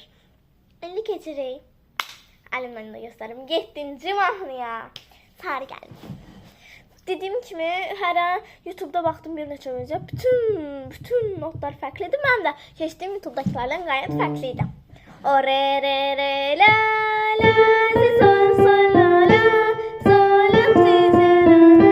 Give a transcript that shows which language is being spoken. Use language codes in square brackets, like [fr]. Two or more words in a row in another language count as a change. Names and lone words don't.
[az] İndi keçirik. Əlimdən də göstərim. 7-ci mahnıya. Sarı Gəlin. Dediyim kimi hələ YouTube'da baxdım bir neçə video. Bütün notlar fərqlidir. Mən də keçdiyim YouTube'dakilərlə gayet fərqliydi. O re re re la la si sol sol la la sol si si la la.